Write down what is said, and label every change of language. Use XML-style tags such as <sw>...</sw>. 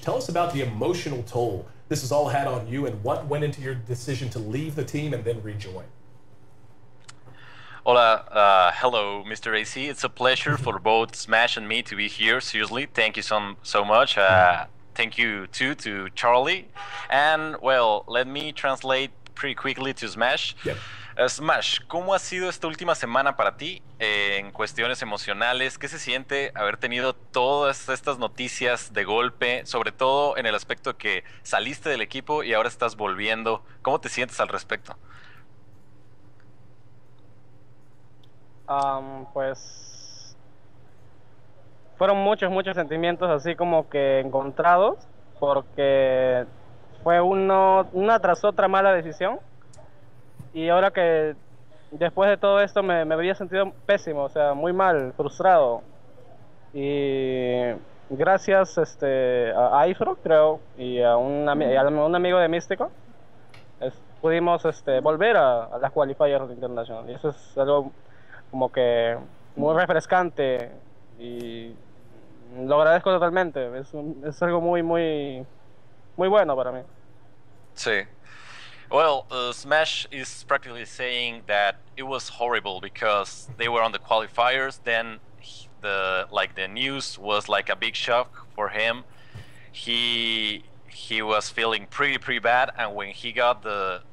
<en>Tell us about the emotional toll this has all had on you and what went into your decision to leave the team and then rejoin. Hola, hello, Mr. AC. It's a pleasure for both SmAsH and me to be here. Seriously, thank you so much. Thank you too to Charlie. And well, let me translate pretty quickly to SmAsH. Yep.</en> <es>SmAsH, ¿cómo ha sido esta última semana para ti en cuestiones emocionales? ¿Qué se siente haber tenido todas estas noticias de golpe, sobre todo en el aspecto que saliste del equipo y ahora estás volviendo? ¿Cómo te sientes al respecto? Pues fueron muchos sentimientos así como que encontrados, porque fue una tras otra mala decisión, y ahora que después de todo esto me había sentido pésimo, o sea, muy mal, frustrado, y gracias a Ifro, creo, y a un amigo de Mstco, pudimos volver a las qualifiers internacionales, y eso es algo como que muy refrescante y lo agradezco totalmente. Es algo muy bueno para mí. Sí.</es> <en>Well, SmAsH is practically saying that it was horrible because they were on the qualifiers. Then the news was like a big shock for him. He was feeling pretty bad, and when he got the</en>